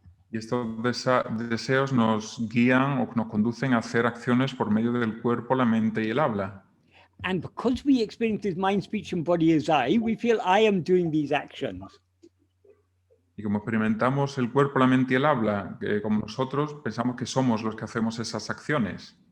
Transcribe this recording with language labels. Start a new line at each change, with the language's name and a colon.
Spanish: Y estos deseos nos guían o nos conducen a hacer acciones por medio del cuerpo, la mente y el habla.
English: And because we experience this mind, speech, and body as I, we feel I am doing these actions.
Spanish: Y como experimentamos el cuerpo, la mente y el habla, como nosotros, pensamos que somos los que hacemos esas acciones.